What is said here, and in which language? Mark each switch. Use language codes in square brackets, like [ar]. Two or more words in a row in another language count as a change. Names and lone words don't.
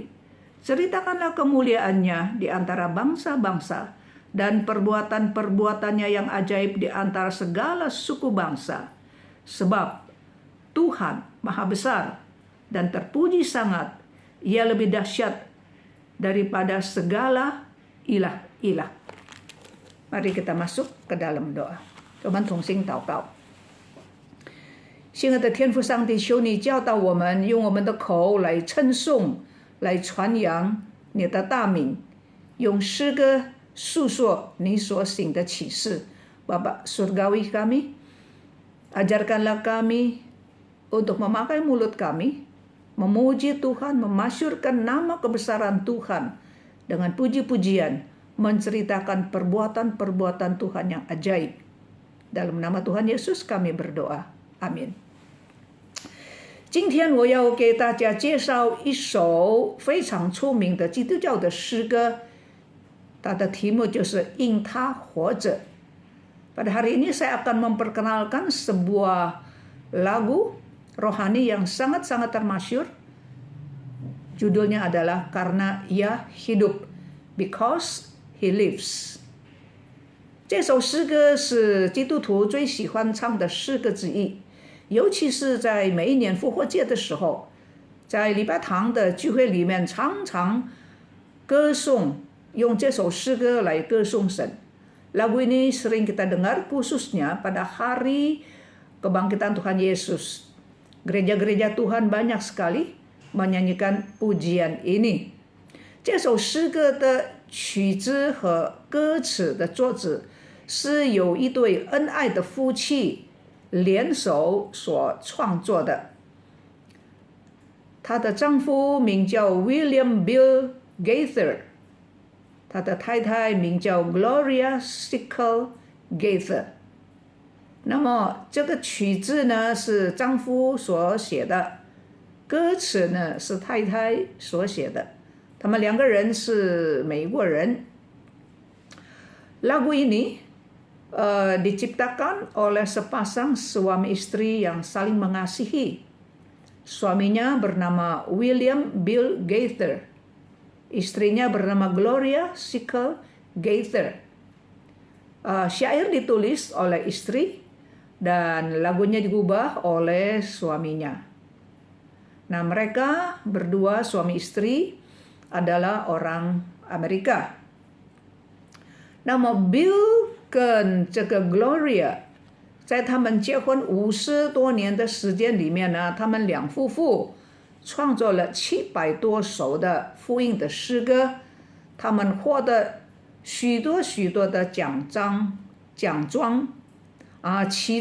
[id] Ceritakanlah kemuliaannya di antara bangsa-bangsa dan perbuatan-perbuatannya yang ajaib di antara segala suku bangsa. Sebab Tuhan maha besar dan terpuji sangat. Ia lebih dahsyat daripada segala ilah-ilah. Mari kita masuk ke dalam doa. [zh] 我们同心祷告。亲爱的天父上帝，求你教导我们，用我们的口来称颂，来传扬你的大名，用诗歌诉说你所行的启示。 [id] Bapa surgawi kami, ajarkanlah kami untuk memakai mulut kami, memuji Tuhan, memasyurkan nama kebesaran Tuhan dengan puji-pujian, menceritakan perbuatan-perbuatan Tuhan yang ajaib. Dalam nama Tuhan Yesus kami berdoa. Amin. [zh] 今天我要给大家介绍一首非常出名的基督教的诗歌，它的题目就是因他活着。 [id] Pada hari ini saya akan memperkenalkan sebuah lagu rohani yang sangat-sangat termasyhur. Judulnya adalah Karena Ia Hidup, [en] Because He Lives. [zh] 这首诗歌是基督徒最喜欢唱的诗歌之一，尤其是在每一年复活节的时候，在礼拜堂的聚会里面常常歌颂，用这首诗歌来歌颂神。 [id] Lagu ini sering kita dengar khususnya pada hari kebangkitan Tuhan Yesus. Gereja-gereja Tuhan banyak sekali menyanyikan pujian ini. [zh] 这首诗歌的曲子和歌词的作者是有一对恩爱的夫妻联手所创作的。她的丈夫名叫 William Bill Gaither， 她的太太名叫 Gloria Sickle Gaither。那么这个曲子呢是丈夫所写的，歌词呢是太太所写的，他们两个人是美国人。 [id] Lagu ini diciptakan oleh sepasang suami istri yang saling mengasihi. Suaminya bernama William Bill Gaither, istrinya bernama Gloria Sickle Gaither. Syair ditulis oleh istri dan lagunya digubah oleh suaminya. Nah, mereka berdua suami istri adalah orang Amerika。 [zh] 那么 Bill 跟这个 Gloria 在他们结婚50多年的时间里面呢，他们两夫妇创作了700多首的福音的诗歌，他们获得许多的奖状啊，其